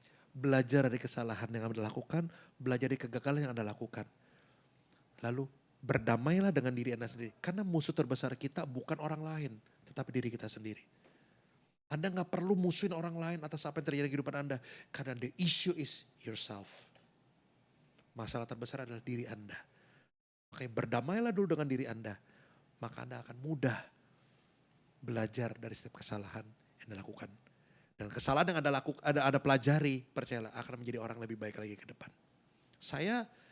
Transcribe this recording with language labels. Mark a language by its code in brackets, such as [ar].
[id] Belajar dari kesalahan yang Anda lakukan, belajar dari kegagalan yang Anda lakukan. Lalu berdamailah dengan diri Anda sendiri. Karena musuh terbesar kita bukan orang lain, tetapi diri kita sendiri. Anda gak perlu musuhin orang lain atas apa yang terjadi di kehidupan Anda. Karena [en] the issue is yourself. [id] Masalah terbesar adalah diri Anda. Makanya berdamailah dulu dengan diri Anda. Maka Anda akan mudah belajar dari setiap kesalahan yang Anda lakukan. Dan kesalahan yang Anda pelajari, percayalah akan menjadi orang lebih baik lagi ke depan. Saya